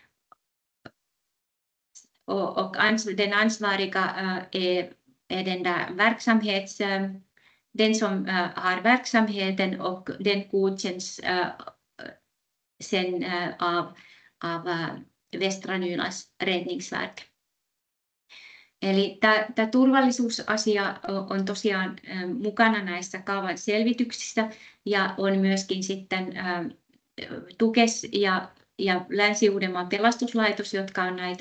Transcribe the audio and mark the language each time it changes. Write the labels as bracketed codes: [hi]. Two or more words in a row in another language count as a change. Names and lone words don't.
[sv] och den ansvariga är den där den som har verksamheten, och den godkänns sen av Västra Nylands räddningsverk. [fi] Eli tämä turvallisuusasia on tosiaan mukana näissä kaavan selvityksissä, ja on myöskin sitten Tukes ja Länsi-Uudenmaan pelastuslaitos, jotka on näitä